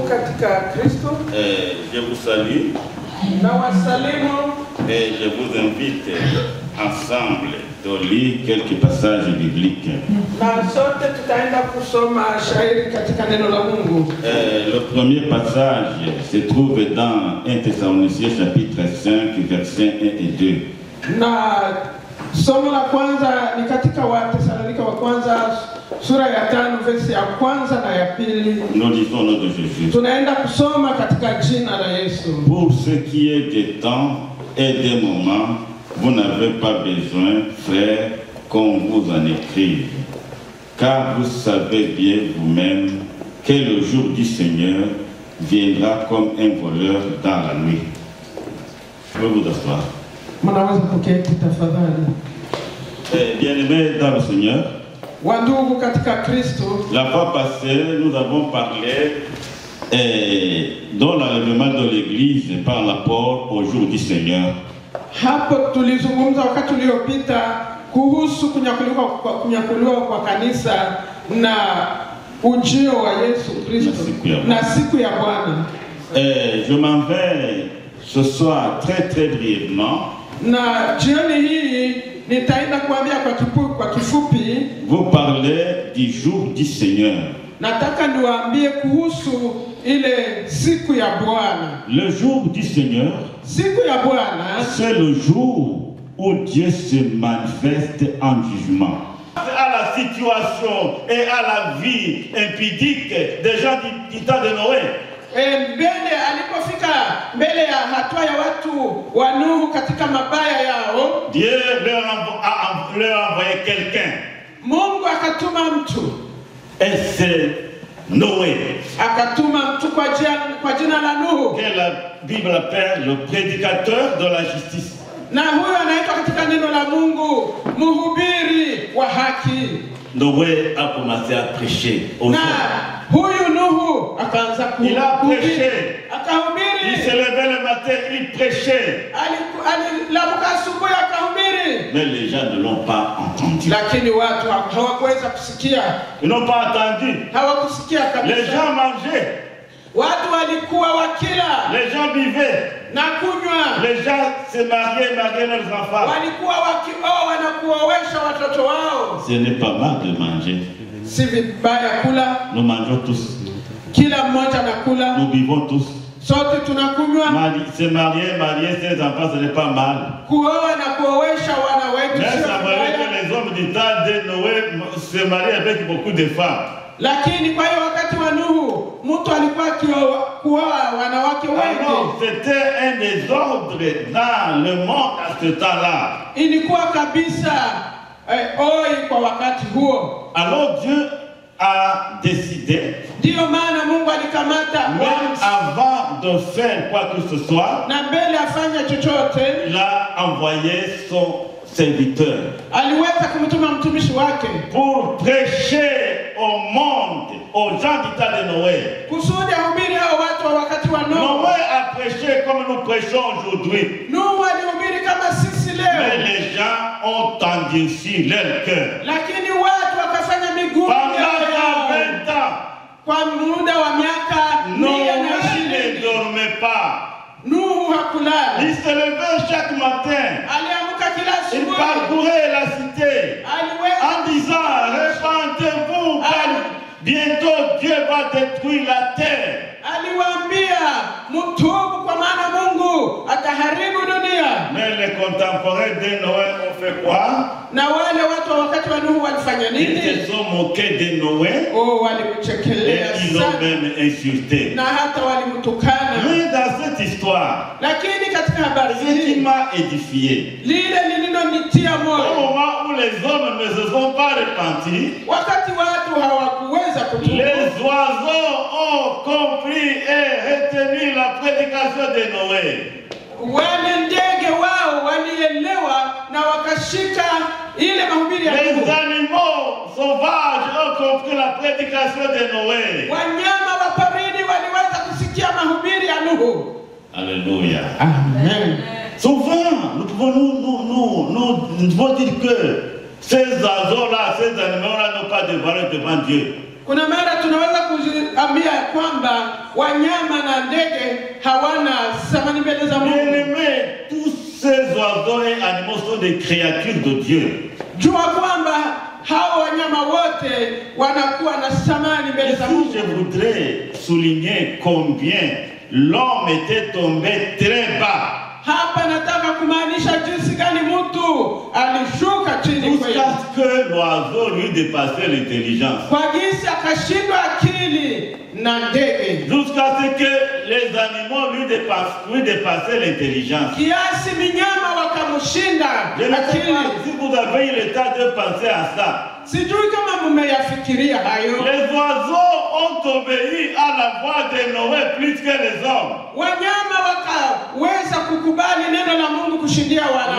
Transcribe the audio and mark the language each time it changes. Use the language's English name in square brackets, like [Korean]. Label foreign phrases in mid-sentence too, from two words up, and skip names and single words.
[Swahili] katika Kristo. [French] Je vous salue. [Swahili] Na wasalimu. [French] Et je vous invite ensemble de lire quelques passages bibliques. [Swahili] Na sote tutaenda kusoma shairi katika neno la Mungu. [French] Le premier passage se trouve dans 1 Thessaloniciens chapitre 5 versets 1 et 2. [Swahili] Na somo la kwanza ni katika Wathesalonika wa kwanza sura ya 5 verse ya kwanza na ya pili. [French] Nous lisons au nom de Jésus. [Swahili] Tunaenda kusoma katika jina la Yesu. [French] Pour ce qui est des temps et des moments, vous n'avez pas besoin, frères, qu'on vous en écrive. Car vous savez bien vous-même que le jour du Seigneur viendra comme un voleur dans la nuit. Pouvez-vous vous asseoir. [Swahili] Mnaweza kuketi tafadhali. [French] Bien-aimés dans le Seigneur, [Swahili] Wandugu katika Kristo, [French] la fois passée, nous avons parlé dans l'enlèvement de l'Église par rapport au jour du Seigneur. [Swahili] Hapo tulizungumza wakati uliopita kuhusu kunyakuliwa kwa kanisa na ujio wa Yesu Kristo na siku ya Bwana. [French] Je m'en vais ce soir très brièvement. [Swahili] Na jioni hii nitaenda kuambia kwa kifupi. [French] Vous parlez du jour du Seigneur. [Swahili] Nataka niwaambie kuhusu ile siku ya Bwana. [French] Le jour du Seigneur, [Swahili] siku ya Bwana, [French] c'est le jour où Dieu se manifeste en jugement. À la situation et à la vie impudique des gens du temps de Noé. [Swahili] Mbele alipofika mbele ya hatua ya watu wa Nuhu katika mabaya yao, [French] Dieu leur a envoyé quelqu'un. [Swahili] Mungu akatuma mtu. [French] Et c'est Noé. [Swahili] Akatuma mtu kwa jina la Nuhu. [French] Que la Bible appelle le prédicateur de la justice. [Swahili] Na huyo anaitwa katika neno la Mungu mhubiri wa haki. [French] Noé a commencé à prêcher aux hommes. [Swahili] Huyu Nuhu akaanza kuhubiri. [French] Il a prêché. [Swahili] Akahubiri. [French] Il se levait le matin, il prêchait. [Swahili] Aliamka asubuhi akahubiri. [French] Mais les gens ne l'ont pas entendu. [Swahili] Lakini watu hawakuweza kusikia. [French] Ils n'ont pas entendu. [Swahili] Hawakusikia kabisa. [French] Les gens mangeaient. [Swahili] Watu walikuwa wakila. [French] Les gens buvaient. [Swahili] Na kunywa. [French] Les gens se mariaient leurs enfants. [Swahili] Walikuwa wakioa na kuowesha watoto wao. [French] Ce n'est pas mal de manger. [Swahili] Si vibaya kula. [French] Nous mangeons tous. [Swahili] Kila mmoja anakula. [French] Nous buvons tous. [Swahili] Sote tunakunywa. [French] Se marier ses enfants, ce n'est pas mal. [Swahili] Kuoa na kuowesha wana wetu. [French] Mais ça valait que les hommes du temps de Noé se marient avec beaucoup de femmes. [Swahili] Lakini kwa hiyo wakati wa Nuhu mtu alikuwa kuoa wanawake wengi. [French] Alors c'était un désordre dans le monde à ce temps-là. [Swahili] Ilikuwa kabisa oi kwa wakati huo. [French] Alors Dieu a décidé. [Swahili] Ndio maana Mungu alikamata [French] avant de faire quoi que ce soit, [Swahili] na mbele afanya chochote, [French] il a envoyé son serviteur. [Swahili] Aliweza kumtuma mtumishi wake [French] pour prêcher au monde, aux gens du temps de Noé. [Swahili] Kusudi ahubiri hao watu wa wakati wa Noé. [French] Noé a prêché comme nous prêchons aujourd'hui. [Swahili] Nuhu alihubiri kama sisi leo. [French] Mais les gens ont endurci leur cœur. [Swahili] Lakini watu wakafanya migumu [French] pendant 20 ans. [Swahili] Kwa muda wa miaka [French] Noé ne dormait pas. [Swahili] Nuhu hakulala. [French] Il se levait chaque matin. [Swahili] Aliamka kila asubuhi. [French] Il parcourait la cité en disant, répandez-vous car bientôt Dieu va détruire la terre. [Swahili] Aliwaambia mtubu kwa maana Mungu ataharibu dunia. [French] Mais les contemporains de Noé ont fait quoi? [Swahili] Na wale watu wa wakati wa Nuhu walifanya nini? [French] Ils se sont moqués de Noé. [Swahili] Walimchekelea sana. [French] Et ils l'ont même insulté. [Swahili] Na hata walimtukana. [French] Mais dans cette histoire, [Swahili] lakini katika habari hii, [French] ce qui m'a édifié, [Swahili] lile lililonitia moyo, [French] au moment où les hommes ne se sont pas repentis, [Swahili] wakati watu hawakuweza kutubu, [French] les oiseaux ont compris et retenu la prédication de Noé. [Swahili] Wale ndege wao walielewa na wakashika ile mahubiri ya Nuhu. [French] Les animaux sauvages ont compris la prédication de Noé. [Swahili] Wanyama wa porini waliweza kusikia mahubiri ya Nuhu. [French] Alléluia. Amen. Souvent, nous devons dire que ces oiseaux-là, ces animaux-là n'ont pas de valeur devant Dieu. [Swahili] Kuna mara tunaweza kuambia kwamba wanyama na ndege hawana thamani mbele za Mungu. [French] Bien-aimés, tous ces oiseaux et animaux sont des créatures de Dieu. [Swahili] Jua kwamba hao wanyama wote wanakuwa na thamani mbele za Mungu. [French] Je voudrais souligner combien l'homme était tombé très bas. [Swahili] Hapa nataka kumaanisha jinsi gani mtu alishuka chini kweli. [French] Jusqu'à ce que l'oiseau lui dépassait l'intelligence. [Swahili] Kwa jinsi akashindwa akili na ndege. [French] Jusqu'à ce que les animaux lui dépassaient l'intelligence. [Swahili] Kiasi minyama wakamshinda akili. [French] Si vous avez eu le temps de penser à ça. [Swahili] Sijui kama mmeyafikiria hayo. [French] Les oiseaux ont obéi à la voix de Noé plus que les hommes. [Swahili] Wanyama wakaweza kukubali neno la Mungu kushindia wanadamu.